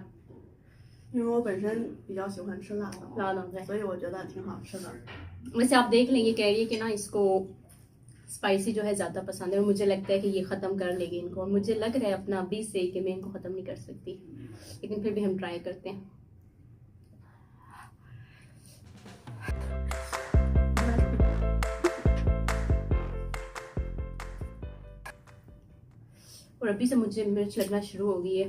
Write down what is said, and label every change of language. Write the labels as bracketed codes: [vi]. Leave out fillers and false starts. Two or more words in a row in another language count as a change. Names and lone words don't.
[zh] 因为我本身比较喜欢吃辣的，辣的对。所以我觉得挺好吃的。 [ur] ویسے آپ دیکھ لیں گے، کہہ رہی ہے کہ نا اس کو سپائسی جو ہے زیادہ پسند ہے اور مجھے لگتا ہے کہ یہ ختم کر لے گی ان کو. اور مجھے لگ رہا ہے اپنا ابھی سے کہ میں ان کو ختم نہیں کر سکتی، لیکن پھر بھی ہم ٹرائی کرتے ہیں. اور ابھی سے مجھے مرچ لگنا شروع ہو گئی ہے.